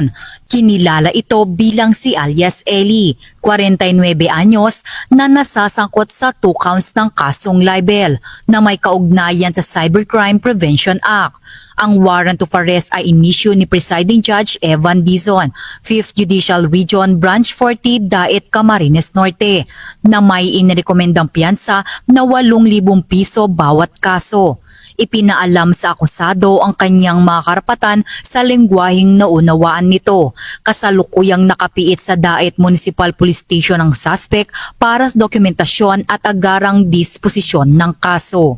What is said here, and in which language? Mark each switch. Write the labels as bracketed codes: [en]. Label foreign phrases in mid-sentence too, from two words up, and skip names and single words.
[tl] Kinilala ito bilang si alias Eli, 49 anyos, na nasasangkot sa 2 counts ng kasong libel na may kaugnayan sa Cybercrime Prevention Act. Ang [en] warrant of arrest [tl] ay inisyu ni Presiding Judge Evan Dizon, 5th Judicial Region Branch 40, Daet, Camarines Norte, na may inirekomendang piyansa na 8,000 piso bawat kaso. Ipinaalam sa akusado ang kanyang mga karapatan sa lengguwaheng naunawaan nito. Kasalukuyang nakapiit sa Daet Municipal Police Station ang suspect para sa dokumentasyon at agarang disposisyon ng kaso.